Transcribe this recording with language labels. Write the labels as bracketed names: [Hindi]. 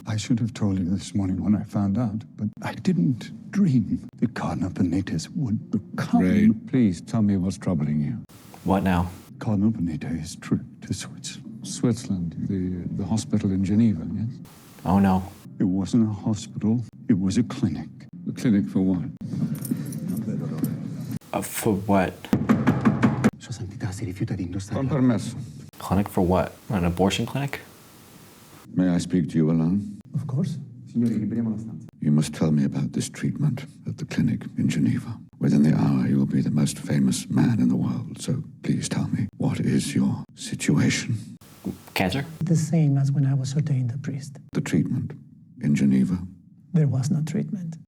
[English] I should have told you this morning when I found out, but I didn't dream that Cardinal Benitez would become... Ray, please tell me what's troubling you. What now? Cardinal Benitez's trip to Switzerland. Switzerland, the hospital in Geneva, yes? Oh, no. It wasn't a hospital, it was a clinic. A clinic for what? For what? [Italian] Sua Santità si rifiuta di indossare. Con permesso. [English] Clinic for what? An abortion clinic? May I speak to you alone? Of course. [Italian] Signori, liberiamo la stanza. [English] You must tell me about this treatment at the clinic in Geneva. Within the hour, you will be the most famous man in the world. So please tell me, what is your situation? Cancer? The same as when I was ordained a priest. The treatment in Geneva? There was no treatment.